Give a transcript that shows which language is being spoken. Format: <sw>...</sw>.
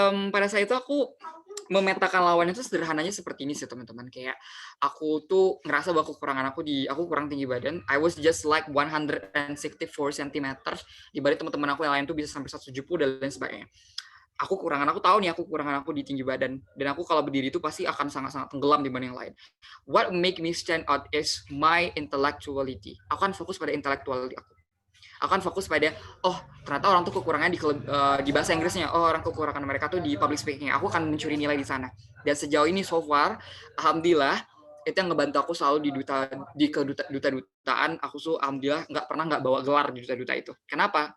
<id>Pada saat itu aku memetakan lawannya itu sederhananya seperti ini sih teman-teman, kayak aku tuh ngerasa bahwa kekurangan aku kurang tinggi badan.</id> <en>I was just like 164 cm,</en> <id>dibanding teman-teman aku yang lain tuh bisa sampai 170 dan lain sebagainya. Aku tahu nih kekurangan aku di tinggi badan, dan aku kalau berdiri itu pasti akan sangat-sangat tenggelam dibanding yang lain.</id> <en>What make me stand out is my intellectuality.</en> <id>Aku kan fokus pada intellectuality aku. Akan fokus pada ternyata orang tuh kekurangannya di bahasa Inggrisnya, orang kekurangan mereka tuh di public speaking. Aku akan mencuri nilai di sana. Dan sejauh ini</id> <en>so far,</en> <id>alhamdulillah itu yang ngebantu aku selalu di duta-dutaan. Aku tuh alhamdulillah nggak bawa gelar di duta-duta itu. Kenapa?</id>